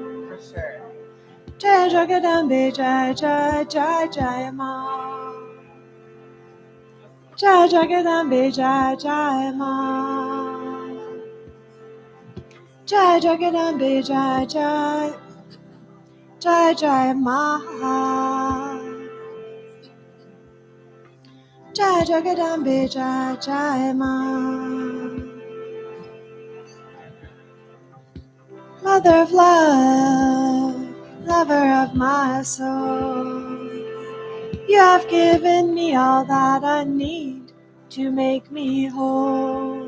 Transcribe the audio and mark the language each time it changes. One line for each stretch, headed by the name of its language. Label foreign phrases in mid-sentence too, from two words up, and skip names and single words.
English: For sure.
Hindi: जय जगदम्बे, जय जय जय जय माँ. जय जगदम्बे, जय जय माँ. जय जगदम्बे, जय जय जय जय माँ. जय जगदम्बे, जय जय माँ.
English: Mother of love, lover of my soul, you have given me all that I need to make me whole.